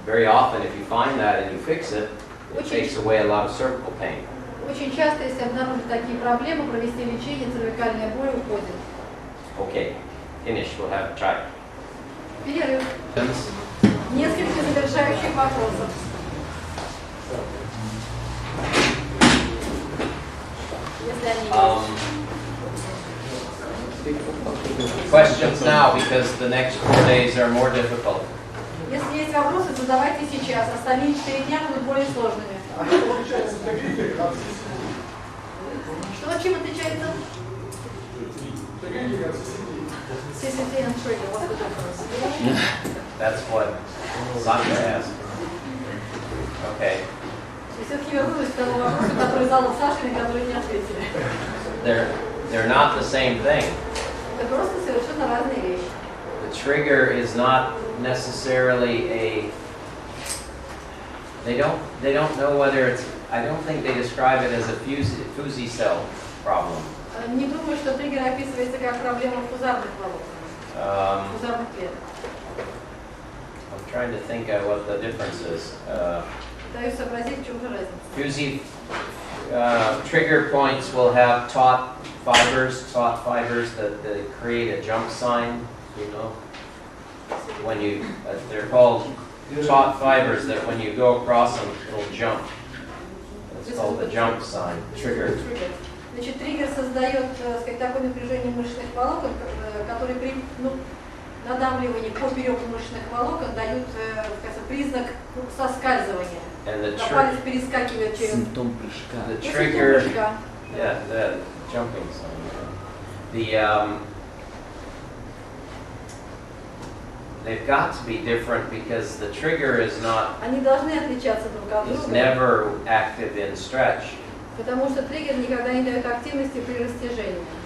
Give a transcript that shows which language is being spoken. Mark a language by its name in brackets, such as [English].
[English] very often, if you find that and you fix it, it takes away a lot of cervical pain. [Russian] Очень часто, если обнаружить такие проблемы, провести лечение, цервикальная боль уходит. [English] Okay, finish, we'll have chai. [Russian] Перерыв. Несколько завершающих вопросов. Если они есть. [English] Questions now, because the next 4 days are more difficult. [Russian] Если есть вопросы, задавайте сейчас. Остальные 4 дня будут более сложными. Что, чем отличается? [English] CCT and trigger. What's the difference? That's what Sandra asked. Okay, [Russian] И все-таки вернулась к тому вопросу, который задал Саша, на который не ответили. [English] they're not the same thing. [Russian] Это просто совершенно разные вещи. [English] The trigger is not necessarily a. They don't know whether it's. I don't think they describe it as a fusy cell problem. [Russian] Не думаю, что триггер описывается как проблема фузарных волокон, фузарных клеток. [English] I'm trying to think of what the difference is. [Russian] Пытаюсь сообразить, в чем же разница. [English] Fusy trigger points will have taut fibers that create a jump sign. You know, when you they're called taut fibers that when you go across them, it'll jump. It's called the jump sign. Trigger. [Russian] Значит, триггер создает, так сказать, такое напряжение мышечных волокон, которые при надавливании поперек мышечных волокон дают, скажем, признак соскальзывания. [English] And the [Russian] А палец перескакивает через... Симптом прыжка. [English] the [Russian] Вот симптом [English] trigger, [Russian] прыжка. [English] yeah, the jumping sign. They've got to be different because the trigger is not, [Russian] Они должны отличаться друг от [English] is [Russian] друга, [English] never active in stretch. [Russian] потому что триггер никогда не дает активности при растяжении.